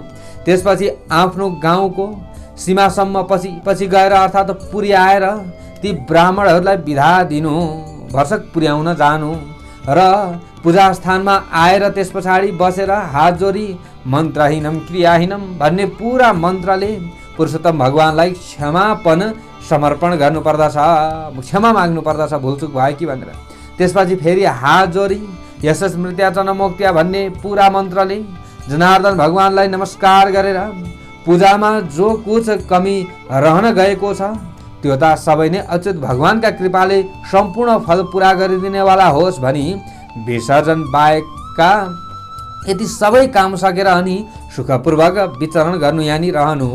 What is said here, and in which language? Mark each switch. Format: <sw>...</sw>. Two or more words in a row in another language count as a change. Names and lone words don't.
<ne>त्यसपछि आफ्नो गाउँको सीमासम्म पछि गएर अर्थात् पुर्याएर ती ब्राह्मणहरूलाई बिदा दिनु, भर्सक पुर्याउन जानु र पूजास्थानमा आएर त्यस पछाडि बसेर हात जोडी</ne> <sa>मन्त्रहीनम क्रियाहीनम</sa> <ne>भन्ने पुरा मन्त्रले पुरुषोत्तम भगवानलाई क्षमापन समर्पण गर्नुपर्दछ, क्षमा माग्नु पर्दछ भुलचुक भयो कि भनेर। त्यसपछि फेरि हात जोडी</ne> <sa>यश स्मृत्या च नमोक्त्या</sa> <ne>भन्ने पुरा मन्त्रले जनार्दन भगवानलाई नमस्कार गरेर पूजामा</ne> <hi>जो कुछ</hi> <ne>कमी रहन गएको छ त्यो त सबै नै अच्युत भगवानका कृपाले सम्पूर्ण फल पुरा गरिदिनेवाला होस् भनी विसर्जन बाहेकका यति सबै काम सकेर अनि सुखपूर्वक विचरण गर्नु यानी रहनु।</ne>